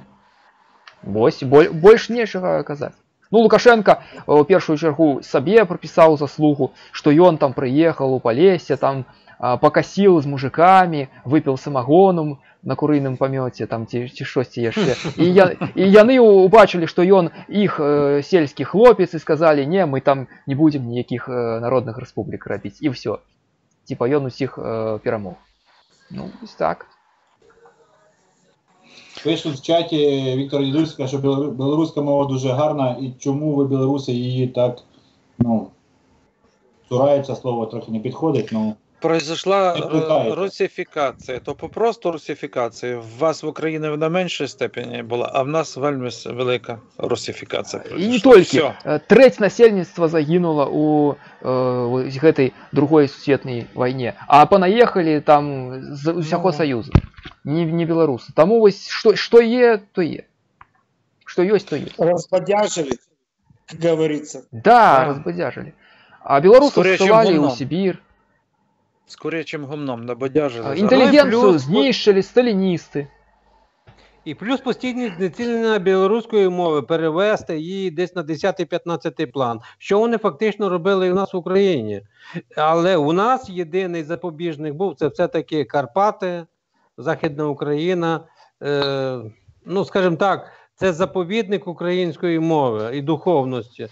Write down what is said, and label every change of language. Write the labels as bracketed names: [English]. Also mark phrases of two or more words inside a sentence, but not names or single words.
[Belarusian] Вось, больш нечага казаць. Лукашенко у першую чаргу сабе прыпісаў заслугу, што ён там прыехаў у Палессе, там пакасіў з мужикамі, выпіў самагону на курыным памёце, там ці шосьці яшчэ. І яны убачылі, што ён іх сельскі хлопец, і сказалі: не, мы там не будзем ніякіх народных рэспублік рабіць. І ўсё. Типа ён усіх перамог. [Ukrainian] Ось так. Пишуть в чаті Віктор Дідуська, що білоруська мова дуже гарна, і чому ви, білоруси, її так, цураються, слово трохи не підходить, Произошла русифікація, то попросту русифікація. В вас в Україні вона в меншій степені була, а в нас вельми велика русифікація. І не тільки. [Belarusian] Треть насельніцтва загинула у гэтай другой сусветнай вайне, а понаехали там з усяго Союзу, не белорусы. Тому вось што є, то є. Што ёсць, то є. [Russian] Разбодяжили, как говорится. Да, разбодяжили. А белорусы ссылали у Сибирь. Скорее, чим гумном, набодяжили. [Ukrainian] Інтелігенцію знищили сталіністи. І плюс постійне знецінення білоруської мови, перевести її десь на 10-15 план, що вони фактично робили і в нас в Україні. Але у нас єдиний запобіжник був, це все-таки Карпати, Західна Україна, скажімо так, це заповідник української мови і духовності.